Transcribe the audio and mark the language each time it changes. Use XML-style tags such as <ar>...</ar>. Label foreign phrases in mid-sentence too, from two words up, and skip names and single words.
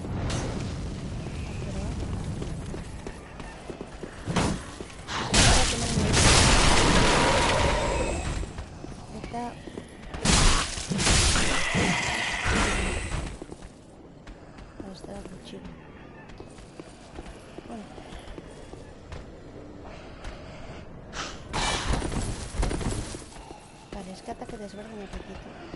<eu>Eta... Este da gutxi. Bueno.</eu> <es>Vale, es que</es> <eu>ataque desberdinak ditu.</eu>